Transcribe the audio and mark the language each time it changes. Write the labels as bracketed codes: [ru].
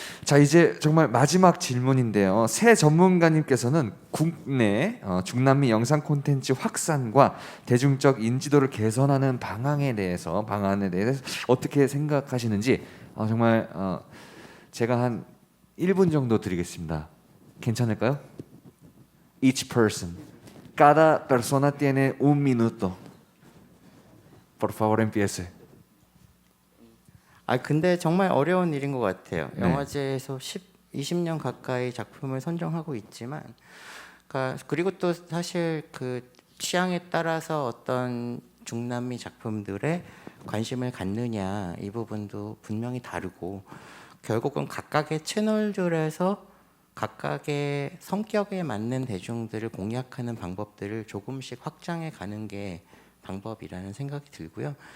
[ko] 자, 이제 정말 마지막 질문인데요. 새 전문가님께서는 국내 중남미 영상 콘텐츠 확산과 대중적 인지도를 개선하는 방안에 대해서 어떻게 생각하시는지 정말 제가 한 1분 정도 드리겠습니다. 괜찮을까요? [en] Each person. [es] Cada persona tiene un minuto. Por favor, empiece. [ko] 근데 정말 어려운 일인 것 같아요. 네. 영화제에서 20년 가까이 작품을 선정하고 있지만, 그리고 또 사실 그 취향에 따라서 어떤 중남미 작품들에 관심을 갖느냐 이 부분도 분명히 다르고 결국은 각각의 채널들에서 각각의 성격에 맞는 대중들을 공략하는 방법들을 조금씩 확장해 가는 게 방법이라는 생각이 들고요.